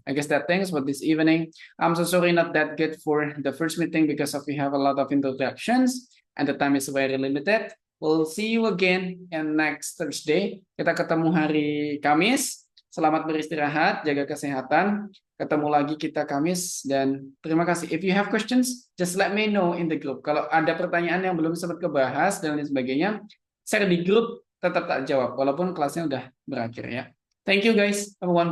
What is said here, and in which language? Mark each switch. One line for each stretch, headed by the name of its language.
English: I guess that things for this evening. I'm so sorry not that good for the first meeting because of we have a lot of introductions and the time is very limited. We'll see you again in next Thursday.
Indonesian: Kita ketemu hari Kamis. Selamat beristirahat, jaga kesehatan. Ketemu lagi kita Kamis dan terima kasih.
English: If you have questions, just let me know in the group.
Indonesian: Kalau ada pertanyaan yang belum sempat kebahas dan lain sebagainya, share di grup, tetap tak jawab walaupun kelasnya udah berakhir ya.
English: Thank you guys, everyone.